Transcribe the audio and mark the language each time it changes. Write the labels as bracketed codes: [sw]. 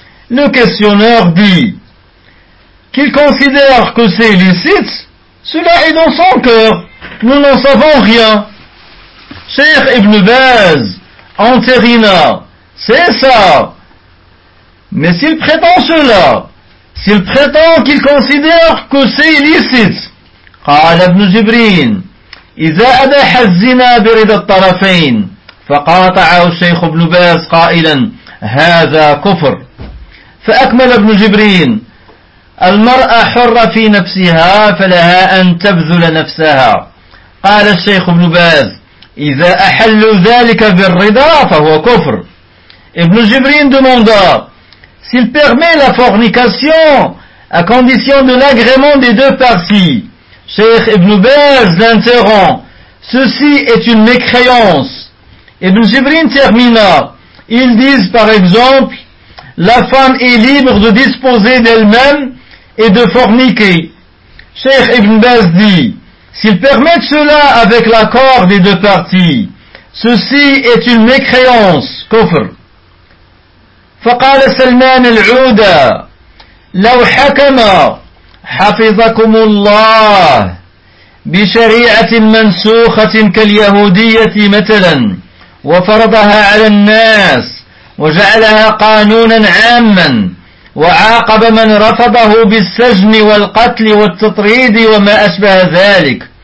[fr] Le questionneur dit qu'il considère que c'est illicite, cela est dans son cœur, nous n'en savons rien. Cheikh Ibn Baz entérina, c'est ça. Mais s'il prétend cela, s'il prétend qu'il considère que c'est illicite, [ar] قال ابن جبرين إذا أباح الزنا برضا الطرفين فقاطعه الشيخ ابن باز قائلا هذا كفر فأكمل ابن جبرين المرأة حرة في نفسها فلها أن تبذل نفسها قال الشيخ ابن باز إذا أحل ذلك بالرضا فهو كفر ابن جبرين [fr] demanda s'il permet la fornication à condition de l'agrément des deux parties. Cheikh Ibn Baz l'interrompt. Ceci est une mécréance. Ibn Jibrin termina. Ils disent par exemple, la femme est libre de disposer d'elle-même et de forniquer. Cheikh Ibn Baz dit, s'ils permettent cela avec l'accord des deux parties, ceci est une mécréance. [ar] Kufr. فقال سلمان العودة لو حكم حفظكم الله بشريعة منسوخة كاليهودية مثلا وفرضها على الناس وجعلها قانونا عاما وعاقب من رفضه بالسجن والقتل والتطريد وما أشبه ذلك